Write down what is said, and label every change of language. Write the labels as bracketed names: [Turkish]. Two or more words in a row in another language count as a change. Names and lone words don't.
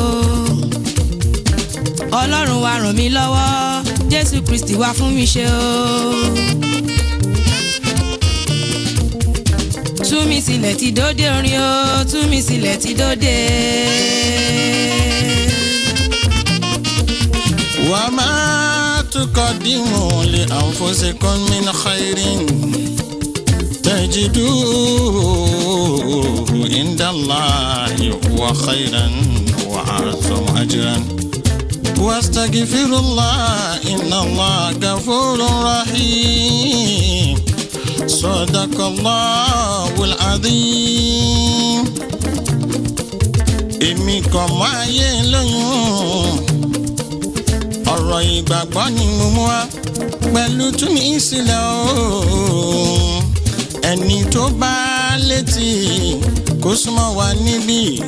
[Yoruba] Ọlọ́run wa ràn mí lọ́wọ́ Jésù Kristi wá fún mi ṣe o. Tú mi sílẹ̀ ti dóde orin o tú mi sílẹ̀ ti dóde. [Arabic] وما تقدموا لأنفسكم من خير تجدوه عند الله هو خيرا وأعظم أجرا. واستغفر الله إن الله غفور رحيم صدق الله العظيم. [Yoruba] Èmi kò mọ ayé lóyún ọ̀rọ̀ ìgbàgbọ́ ni mo mú wá pẹ̀lú tú mi sílẹ̀ o. Ẹni tó bá létí kó súnmọ́ wa níbí.